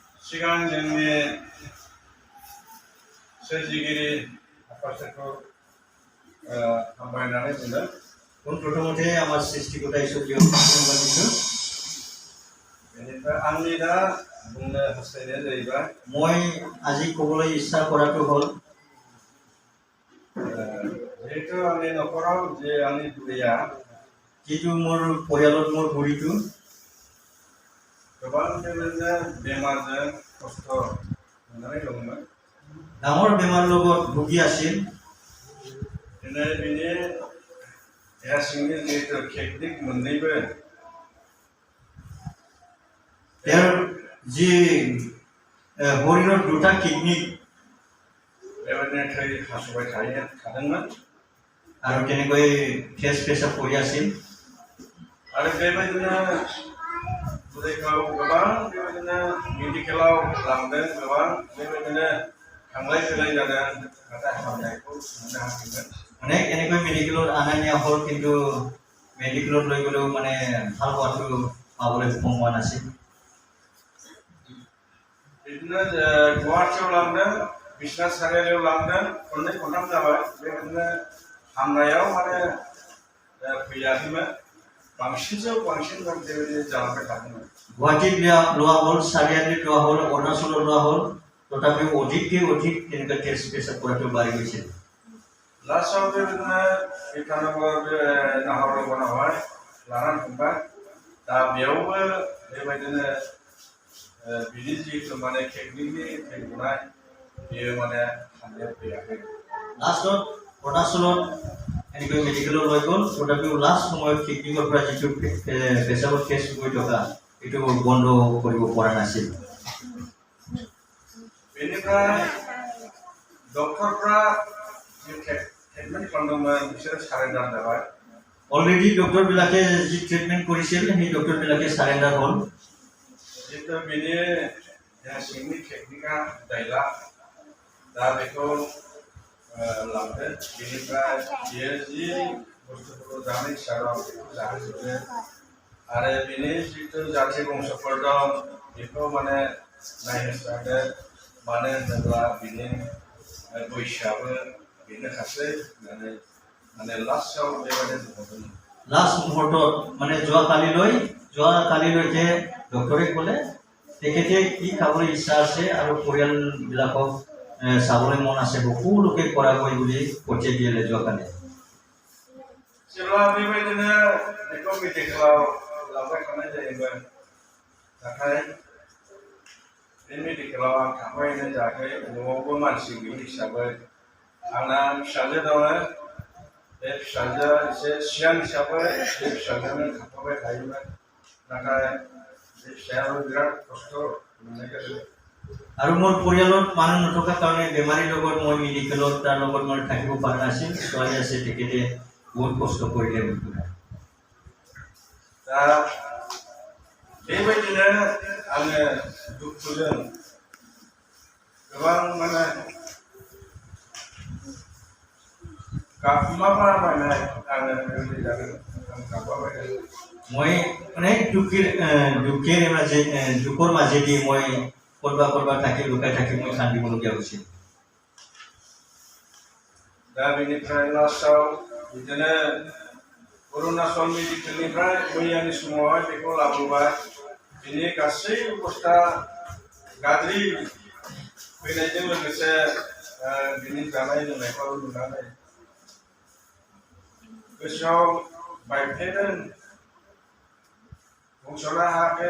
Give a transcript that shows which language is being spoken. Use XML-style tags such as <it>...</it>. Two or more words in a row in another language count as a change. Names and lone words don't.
<brx>सिगां जोंनि सोरजिगिरि आफाखौ हामबायनानै बुंदों।</brx> <as>প্ৰথমতে আমাৰ সৃষ্টিকৰ্তা</as> <brx>इसोरखौ धन्यबाद दिन्थियो। बेनिफ्राय आंनि दा बुंनो हास्थायनाया जाहैबाय</brx> <as>মই আজি ক'বলৈ ইচ্ছা কৰাটো হ'ল</as> <brx>जिहेतु आंनि न'खराव जे आंनि बुरैया</brx> <as>जितु মোৰ পৰিয়ালত মোৰ বুঢ়ীটো</as> <brx>गोबां बेबायदिनो बेमारजों खस्थ' मोननानै दंमोन।</brx> <as>ডাঙৰ বেমাৰৰ লগত ভুগি আছিল।</as> <brx>दिनै बिनि देहा सिंनि जिहेतु टेकनिक मोननैबो</brx> <as>তেওঁৰ যি শৰীৰৰ দুটা কিডনি</as> <brx>बेबायदिनो थै हासुबाय थादोंमोन</brx> <as>আৰু তেনেকৈ তেজ পেচাব কৰি আছিল।</as> <brx>आरो बेबायदिनो बुरैखौ गोबां बेबायदिनो मेडिकेलाव लांदों, गोबां बेबायदिनो थांलाय फैलाय जादों, नाथाय हामनायखौ मोननो हायाखैमोन।</brx> <as>অনেক এনেকৈ মেডিকেলত অনা নিয়া হ'ল, কিন্তু মেডিকেলত লৈ গ'লেও মানে ভাল হোৱাটো পাবলৈ সক্ষম হোৱা নাছিল।</as> <brx>बिदिनो गुवाहाटियाव लांदों, बिश्वनाथ सारियालियाव लांदों, खननै खनथाम जाबाय। बेबायदिनो हामनायाव माने फैयाखैमोन, बांसिनसो बांसिन बेबायदि जालांबाय थादोंमोन।</brx> <as>गुवाहाटीत लोৱা হ'ল, চাৰিআলিত লোৱা হ'ল, অৰুণাচলত লোৱা হ'ল, তথাপিও অধিককৈ অধিক তেনেকৈ তেজ পেচাব কৰাটো বাঢ়ি গৈছিল।</as> <brx>लास्टआव बेबायदिनो इटानगर नाहरलुगुनावहाय लानानै थांबाय। दा बेयावबो बेबायदिनो बिनि जिहेतु माने टेकनिकनि थै गनाय बेयो माने हामनायाव फैयाखै।</brx> <as>লাষ্টত অৰুণাচলত এনেকৈ মেডিকেলত লৈ গ'ল, তথাপিও লাষ্ট সময়ত টেকনিকৰ পৰা যিটো পেচাবৰ তেজ গৈ থকা এইটো বন্ধ কৰিব পৰা নাছিল।</as> <brx>बेनिफ्राय डक्टरफ्रा जि ट्रिटमेन्ट खालामदोंमोन बिसोरो सारेन्डार जाबाय।</brx> <as>অলৰেডি ডক্টৰবিলাকে যি ট্ৰিটমেণ্ট কৰিছিল সেই ডক্টৰবিলাকে সাৰেণ্ডাৰ হ'ল।</as> <brx>जिहेतु बिनि देहा सिंनि टेकनिकआ गैला, दा बेखौ लांदो। बेनिफ्राय बियो जि बुस्थुफोरखौ जानो इच्छा दं बेखौ जाहोजोबदो। आरो बिनि जितु जाथि बंसफोर दं बेखौ माने नायनो सानदो। मानो होनोब्ला बिनि बैसोआबो बेनोखासै होननानै माने लास्टआव बेबायदि बुंहरदोंमोन।</brx> <as>লাষ্ট মুহূৰ্তত মানে যোৱাকালিলৈকে ডক্টৰে ক'লে তেখেতে কি খাবলৈ ইচ্ছা আছে আৰু পৰিয়ালবিলাকক চাবলৈ মন আছে, সকলোকে কৰাবই বুলি পঠিয়াই দিলে যোৱাকালি।</as> <brx>जेब्ला बेबायदिनो बेखौ मेडिकेलाव लांबाय थानाय जायोमोन, नाथाय बे मेडिकेलाव आं थांबायनो जायाखै। न'आवबो मानसि गैयि हिसाबै आंना फिसाजो दङ। बे फिसाजोआ एसे सियान हिसाबै बे फिसाजोनो थांफाबाय थायोमोन, नाथाय बे फिसायाबो बिराद खस्थ' मोननायखाय</brx> <as>আৰু মোৰ পৰিয়ালত মানুহ নথকাৰ কাৰণে বেমাৰীৰ লগত মই মেডিকেলত তাৰ লগত মই থাকিব পৰা নাছিল। ছোৱালী আছে, তেখেতে বহুত কষ্ট কৰিলে।</as> <brx>दा बेबायदिनो आङो दुखुजों गोबां माने गाबमाबायनाय आङो बेबायदि जादों, आं गाबमाबायदों।</brx> <as>মই অনেক দুখৰ মাজেদি মই কৰবা থাকি লুকাই থাকি মই কান্দিবলগীয়া হৈছিল।</as> <brx>दा बेनिफ्राय लास्टआव बिदिनो अरुणाचल मेडिकेलनिफ्राय मैयानि समावहाय बेखौ लाबोबाय। बिनि गासै अबस्था गाज्रि फैनायजों लोगोसे बिनि जानाय लोंनायखौ नुनानै गोसोआव बायफ्लेदों, बुंस'नो हायाखै।</brx>